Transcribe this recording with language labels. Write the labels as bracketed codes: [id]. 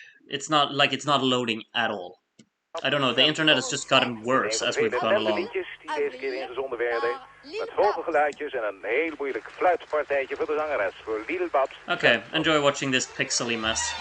[en] It's not like it's not loading at all. I don't know. The internet has just gotten worse as we've gone along. [nl] liedjes die deze keer ingezonden werden. Met hoge geluidjes en een heel moeilijk fluitpartijtje voor de zangeres, voor Lil Babs. [en] Okay, enjoy watching this pixely mess.